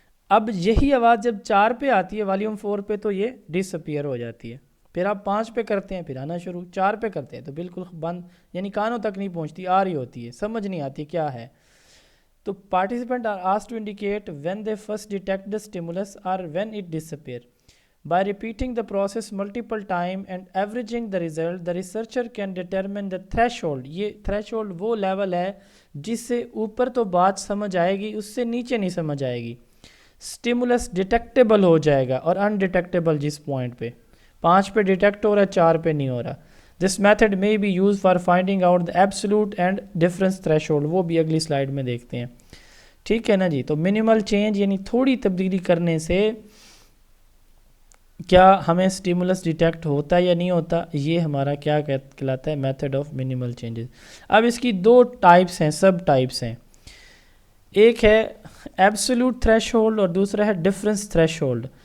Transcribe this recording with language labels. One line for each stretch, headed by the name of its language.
Urdu: اب یہی آواز جب 4 پہ آتی ہے والیوم 4 پہ تو یہ ڈس اپیئر ہو جاتی ہے. پھر آپ 5 پہ کرتے ہیں پھر آنا شروع، 4 پہ کرتے ہیں تو بالکل بند، یعنی کانوں تک نہیں پہنچتی، آ رہی ہوتی ہے، سمجھ نہیں آتی کیا ہے.
English: تو participant are as to indicate when they first detect the stimulus اور when it dish appear. By repeating the process multiple time and averaging the result, the researcher can determine the threshold.
Urdu: یہ threshold وہ level ہے جس سے اوپر تو بات سمجھ آئے گی، اس سے نیچے نہیں سمجھ آئے گی. stimulus ڈیٹیکٹیبل ہو جائے گا اور undetectable جس پوائنٹ پہ 5 پہ ڈیٹیکٹ ہو رہا ہے 4 پہ نہیں ہو رہا.
English: This method may be used for finding out the absolute and difference threshold.
Urdu: وہ بھی اگلی سلائیڈ میں دیکھتے ہیں، ٹھیک ہے نا جی. تو منیمل چینج یعنی تھوڑی تبدیلی کرنے سے کیا ہمیں سٹیمولس ڈیٹیکٹ ہوتا ہے یا نہیں ہوتا، یہ ہمارا کیا کہلاتا ہے، میتھڈ آف منیمل چینجز. اب اس کی 2 ٹائپس ہیں، سب ٹائپس ہیں. ایک ہے ایبسولوٹ تھریش ہولڈ اور دوسرا ہے ڈفرینس تھریش ہولڈ.